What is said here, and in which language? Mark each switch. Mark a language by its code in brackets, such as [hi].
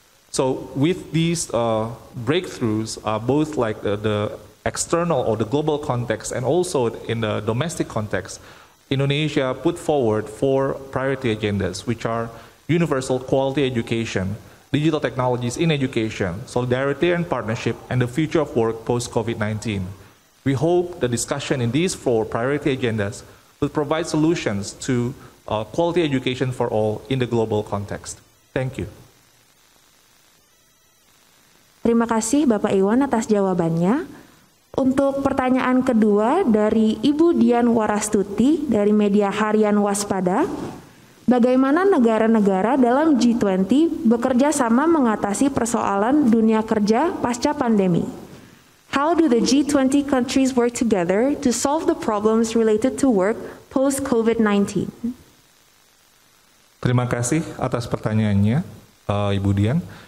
[en] So with these breakthroughs, both like the external or the global context and also in the domestic context, Indonesia put forward 4 priority agendas, which are universal quality education, digital technologies in education, solidarity and partnership, and the future of work post-COVID-19. We hope the discussion in these 4 priority agendas will provide solutions to quality education for all in the global context. Thank you. [id] Terima kasih Bapak Iwan atas jawabannya. Untuk pertanyaan kedua dari Ibu Dian Warastuti dari media Harian Waspada, bagaimana negara-negara dalam G20 bekerja sama mengatasi persoalan dunia kerja pasca pandemi? [en] How do the G20 countries work together to solve the problems related to work post-COVID-19? [id] Terima kasih atas pertanyaannya, Ibu Dian.